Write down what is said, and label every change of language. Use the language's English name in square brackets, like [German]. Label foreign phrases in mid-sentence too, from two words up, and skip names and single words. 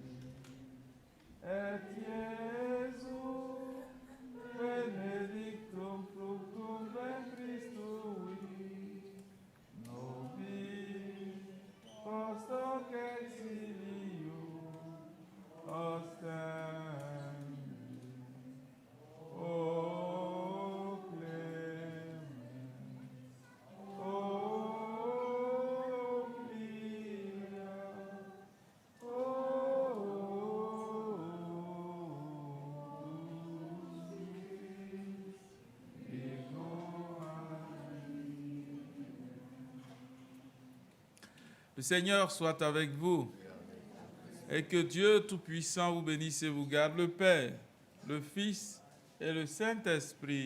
[Latin] Et Iesus, benedictum fructum ventris tui, nobis post hoc exilium ostende. O clemens, o plia, o Le [French] Seigneur soit avec vous et que Dieu Tout-Puissant vous bénisse et vous garde, le Père, le Fils et le Saint-Esprit.